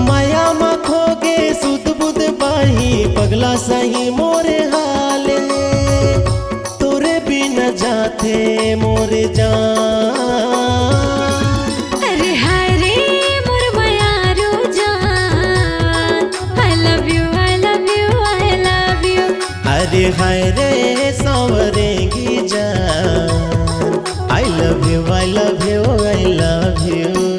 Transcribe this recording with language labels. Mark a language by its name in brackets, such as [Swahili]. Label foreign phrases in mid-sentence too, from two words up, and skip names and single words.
[Chhattisgarhi] माया माँ खोगे सुध बुध बाही, पगला साही मोरे हाल है। तोरे बिना जाते मोरे जान। अरे हाय रे मोर मायारू जान, [English] I love you I love you I love you. [Chhattisgarhi] अरे हाय रे सावरेंगी जान, [English] I love you I love you I love you.